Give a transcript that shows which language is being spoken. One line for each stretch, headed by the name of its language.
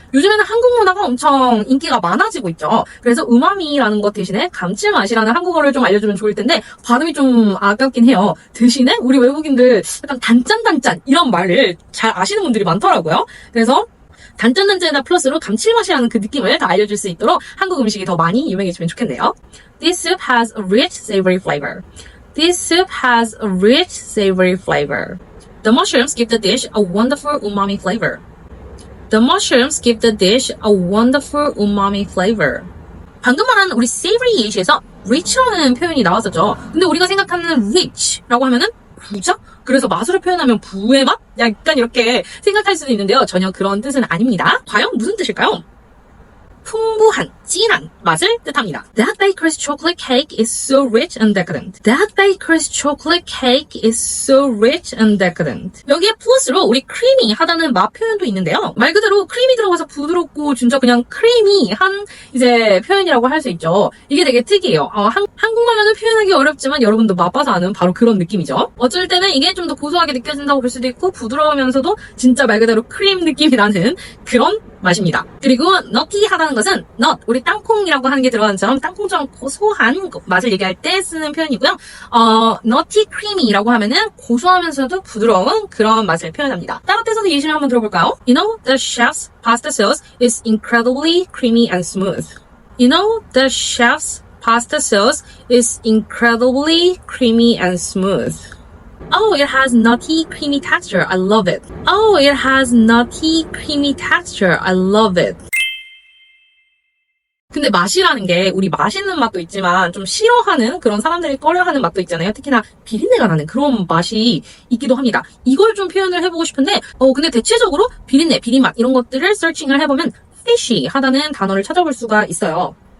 Korean: 요즘에는 한국 문화가 엄청 인기가 많아지고 있죠. 그래서 우마미라는 것 대신에 감칠맛이라는 한국어를 좀 알려주면 좋을 텐데 발음이 좀 아깝긴 해요. 대신에 우리 외국인들 약간 단짠 이런 말을 잘 아시는 분들이 많더라고요. 그래서 단짠단짠에다 플러스로 감칠맛이라는 그 느낌을 다 알려줄 수 있도록 한국 음식이 더 많이 유명해지면 좋겠네요.
English: This soup has a rich, savory flavor. This soup has a rich, savory flavor. The mushrooms give the dish a wonderful umami flavor. The mushrooms give the dish a wonderful umami flavor.
Korean: 방금 말한 우리 savory에서 rich라는 표현이 나왔었죠. 근데 우리가 생각하는 rich라고 하면은 부자? 그래서 맛으로 표현하면 부의 맛? 약간 이렇게 생각할 수도 있는데요. 전혀 그런 뜻은 아닙니다. 과연 무슨 뜻일까요? 풍부한, 진한 맛을 뜻합니다.
English: That baker's chocolate cake is so rich and decadent. That baker's chocolate cake is so rich and decadent.
Korean: 여기에 플러스로 우리 크리미하다는 맛 표현도 있는데요. 말 그대로 크림이 들어가서 부드럽고 진짜 그냥 크리미한 이제 표현이라고 할 수 있죠. 이게 되게 특이해요. 한국말로는 표현하기 어렵지만 여러분도 맛봐서 아는 바로 그런 느낌이죠. 어쩔 때는 이게 좀 더 고소하게 느껴진다고 볼 수도 있고 부드러우면서도 진짜 말 그대로 크림 느낌이 나는 그런 맛입니다. 그리고 nutty하다는 것은 nut, 우리 땅콩이라고 하는 게 들어가는 것처럼 땅콩처럼 고소한 맛을 얘기할 때 쓰는 표현이고요. nutty creamy라고 하면은 고소하면서도 부드러운 그런 맛을 표현합니다. 다른 뜻에서 예시를 한번 들어볼까요?
English: You know, the chef's pasta sauce is incredibly creamy and smooth. You know, the chef's pasta sauce is incredibly creamy and smooth. Oh, it has nutty, creamy texture. I love it. Oh, it has nutty, creamy texture. I love it.
Korean: 근데 맛이라는 게 우리 맛있는 맛도 있지만 좀 싫어하는 그런 사람들이 꺼려하는 맛도 있잖아요. 특히나 비린내가 나는 그런 맛이 있기도 합니다. 이걸 좀 표현을 해보고 싶은데 근데 대체적으로 비린내, 비린맛 이런 것들을 서칭을 해보면 fishy 하다는 단어를 찾아볼 수가 있어요.